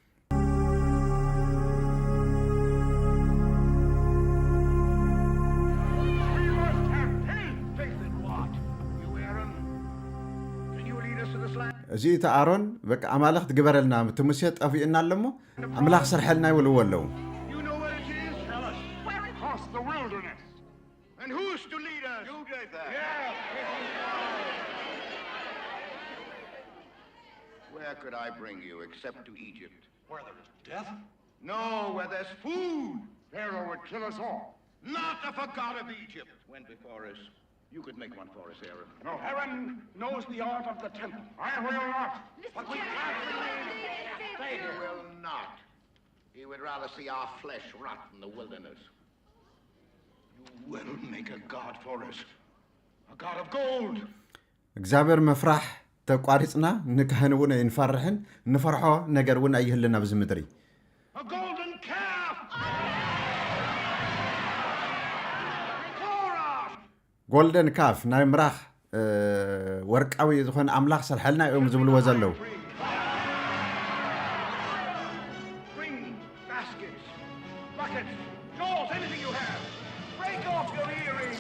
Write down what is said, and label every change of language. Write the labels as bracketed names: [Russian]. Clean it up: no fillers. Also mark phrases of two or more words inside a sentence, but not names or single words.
[Tigrinya] እዚ እቲ ኣሮን በቃ ኣማልኽቲ ግበረልና እቲ ሙሴ ጠፊኡና ኣለሞ ኣምላኽ ሰርሐልና ይብልዎ ኣለዉ [English] Where could I bring you except to Egypt? Where there is death? No, where there's food. Pharaoh would kill us all. Not if a god of Egypt went before us. You could make one for us, Aaron. No, Aaron knows the art of the temple. I will not. But we can't remain. He will not. He would rather see our flesh rot in the wilderness. You will make a god for us. A god of gold. [Tigrinya] እግዚአብሔር መፍራሕ ተቋሪጽና ንካህን እውን ይንፈርሕን ንፈርሖ ነገር እውን ኣይህልና ብዚ ምድሪ [English] A golden calf. golden calf [Tigrinya] ናይ ምራኽ ወርቃዊ ዝኾነ ኣምላኽ ሰርሐልና እዮም ዝብልዎ ዘለዉ [English] Bring baskets, buckets, jewels, anything you have. Break off your earrings.